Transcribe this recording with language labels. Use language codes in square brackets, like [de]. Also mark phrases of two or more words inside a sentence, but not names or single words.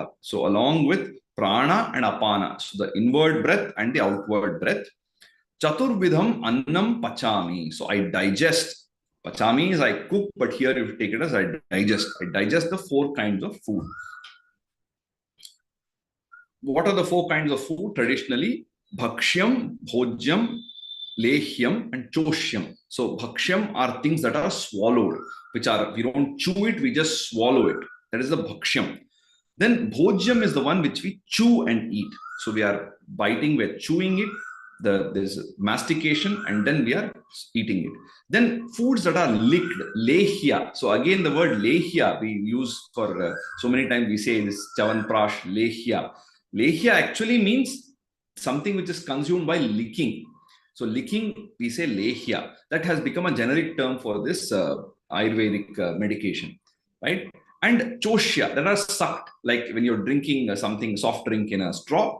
[en] So along with Prana and Apana, so the inward breath and the outward breath. [sa] Chaturvidham Annam Pachami. [en] So I digest Pachami is I cook, but here you take it as I digest. I digest the 4 kinds of food. What are the 4 kinds of food? Traditionally, [sa] bhakshyam, bhojyam, lehyam, [en] and choshyam. So bhakshyam are things that are swallowed, which are, we don't chew it, we just swallow it. That is the bhakshyam. Then bhojyam is the one which we chew and eat. So we are biting, we're chewing it, there's mastication, and then we are eating it. Then foods that are licked, lehya. So again, the word lehya we use for so many times we say this chavanprash, lehya. Lehya actually means something which is consumed by licking. So licking, we say lehya. That has become a generic term for this Ayurvedic medication, right? And choshya, that are sucked, like when you're drinking something, soft drink in a straw.